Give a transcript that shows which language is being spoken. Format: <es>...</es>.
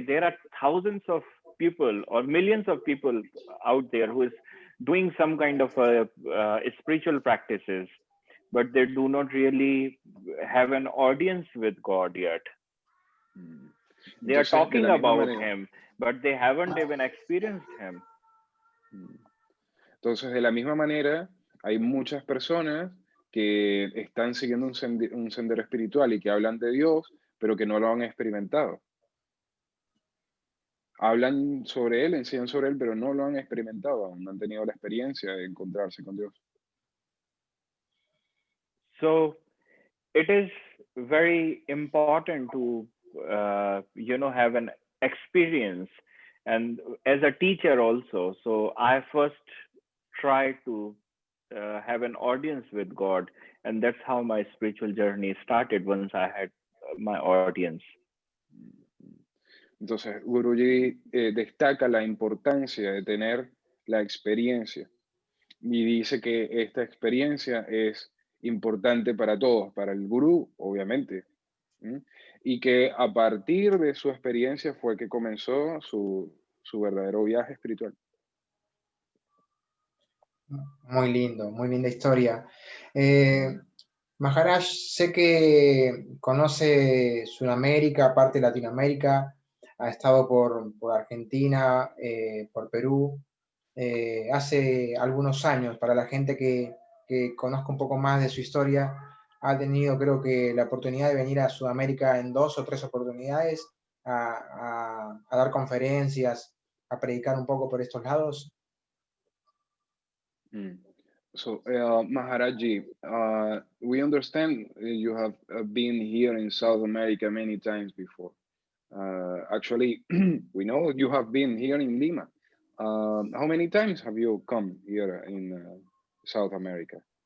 <en>There are thousands of people or millions of people out there who is doing some kind of spiritual practices, but they do not really have an audience with God yet. They are talking about him, but they haven't even experienced him.</en> <es>Entonces, de la misma manera, hay muchas personas que están siguiendo un sendero espiritual y que hablan de Dios, pero que no lo han experimentado. Hablan sobre él, enseñan sobre él, pero no lo han experimentado aún, no han tenido la experiencia de encontrarse con Dios.</es> <en>So, it is very important to, you know, have an experience, and as a teacher also. So I first try to have an audience with God. And that's how my spiritual journey started once I had my audience.</en> <es>Entonces, Guruji destaca la importancia de tener la experiencia y dice que esta experiencia es importante para todos, para el gurú, obviamente, y que a partir de su experiencia fue que comenzó su verdadero viaje espiritual. Muy lindo, muy linda historia. Maharaj, sé que conoce Sudamérica, aparte de Latinoamérica, ha estado por Argentina, por Perú, hace algunos años. Para la gente que conozca un poco más de su historia, ha tenido, creo que, la oportunidad de venir a Sudamérica en 2 o 3 oportunidades a dar conferencias, a predicar un poco por estos lados.</es> <en>So, Maharaji, we understand you have been here in South America many times before. Actually, we know you have been here in Lima. How many times have you come here in South America?</en>